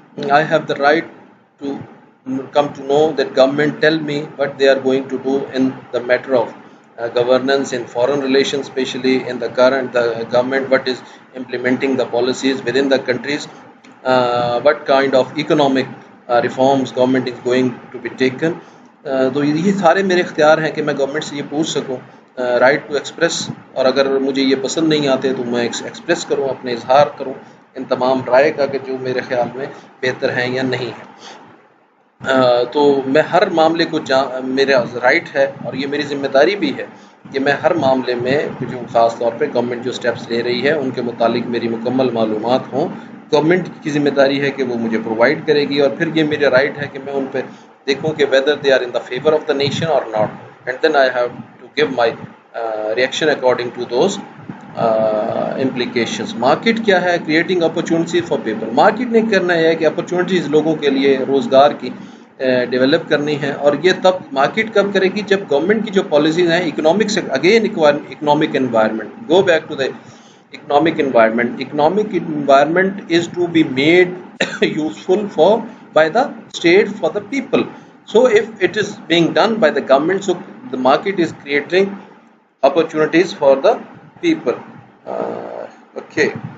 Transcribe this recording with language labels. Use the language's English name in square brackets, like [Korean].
[English] I have the right to come to know that government tell me what they are going to do in the matter of governance in foreign relations, especially in the government, what is implementing the policies within the countries, what kind of economic reforms government is going to be taken. [Urdu] تو یہ سارے میرے اختیار ہیں کہ میں government سے یہ پوچھ سکوں [English] right to express, [Urdu] اور اگر مجھے یہ پسند نہیں آتے تو میں ایکسپریس کروں، اپنے اظہار کروں ان تمام رائے کا کہ جو میرے خیال میں بہتر ہیں یا نہیں ہیں. تو میں ہر معاملے کو میرا رائٹ ہے اور یہ میری ذمہ داری بھی ہے کہ میں ہر معاملے میں جو خاص طور پہ گورنمنٹ جو سٹیپس لے رہی ہے ان کے متعلق میری مکمل معلومات ہوں. گورنمنٹ کی ذمہ داری ہے کہ وہ مجھے پرووائڈ کرے گی، اور پھر یہ میرا رائٹ ہے کہ میں ان پہ دیکھوں کہ [English] Whether they are in the favour of the nation اور not, and then I have to give my reaction according to those implications. [Urdu] Market کیا ہے؟ [English] Creating opportunities for people. [Urdu] Market نے کرنا ہے کہ اپرچونیٹیز لوگوں کے لیے روزگار کی ڈیولپ کرنی ہے، اور یہ تب مارکیٹ کب کرے گی جب گورنمنٹ کی جو پالیسیز ہیں اکنامک سے again economic environment, [English] Go back to the economic environment. Economic environment is to be made useful for by the state for the people. So if it is being done by the government, so the market is creating opportunities for the people. Okay.